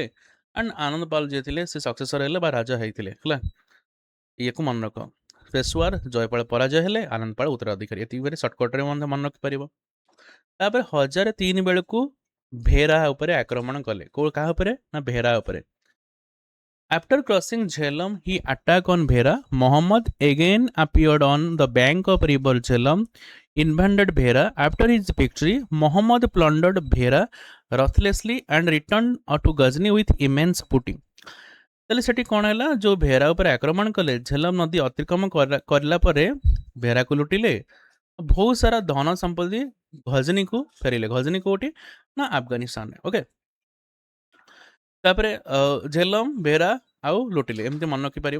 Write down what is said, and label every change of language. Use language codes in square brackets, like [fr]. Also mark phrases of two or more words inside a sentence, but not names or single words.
[or] ଆଣ୍ଡ ଆନନ୍ଦପାଳ ଯିଏ ଥିଲେ ସେ ସକ୍ସେସର ହେଲେ ବା ରାଜା ହେଇଥିଲେ। ହେଲା, ଇଏକୁ ମନେ ରଖ। ପେଶୱାର ଜୟପାଳ ପରାଜୟ ହେଲେ, ଆନନ୍ଦପାଳ ଉତ୍ତରାଧିକାରୀ। ଏତିକି ସର୍ଟକଟ୍ରେ ମଧ୍ୟ ମନେ ରଖିପାରିବ। ତାପରେ 1003 ବେଳକୁ ଭେରା ଉପରେ ଆକ୍ରମଣ କଲେ। କାହା ଉପରେ ନା ଭେରା ଉପରେ। [en] After crossing Jhelum, he attacked on Bhera. Muhammad again appeared on the bank of river Jhelum, invaded Bhera. After his victory, Muhammad plundered Bhera ruthlessly and returned to Ghazni with immense booty. [or] ତାହେଲେ ସେଠି କ'ଣ ହେଲା, ଯୋଉ ଭେରା ଉପରେ ଆକ୍ରମଣ କଲେ, ଝେଲମ ନଦୀ ଅତିକ୍ରମ କରିଲା ପରେ ଭେରାକୁ ଲୁଟିଲେ, ବହୁତ ସାରା ଧନ ସମ୍ପତ୍ତି ଗଜନୀକୁ ଫେରିଲେ। ଗଜନୀ କୋଉଠି ନା ଆଫଗାନିସ୍ତାନରେ। ଓକେ, ତାପରେ ଝେଲମ ଭେରା ଆଉ ଲୁଟିଲେ, ଏମିତି ମନେ ରଖିପାରିବ।